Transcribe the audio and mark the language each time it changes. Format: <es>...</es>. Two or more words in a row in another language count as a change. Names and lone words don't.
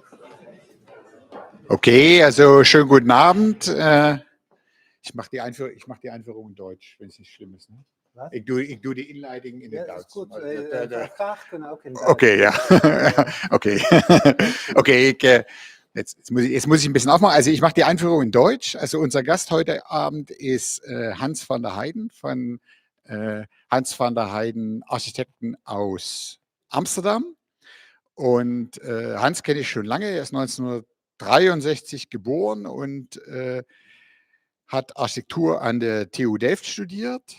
<de>Okay, also schönen guten Abend. Ich mache die Einführung in Deutsch, wenn es nicht schlimm ist. Ne?</de> <nl>Ich doe die Inleiding in het Duits.</nl> <de>Ist gut.</de> <nl>Vragen kunnen ook in Duits.</nl> <de>Okay, ja. Okay. Okay, jetzt muss ich ein bisschen aufmachen. Also ich mache die Einführung in Deutsch. Also unser Gast heute Abend ist Hans van der Heijden von Hans van der Heijden Architekten aus Amsterdam. Und Hans kenne ich schon lange. Er ist 1963 geboren und hat Architektur an der TU Delft studiert.</de>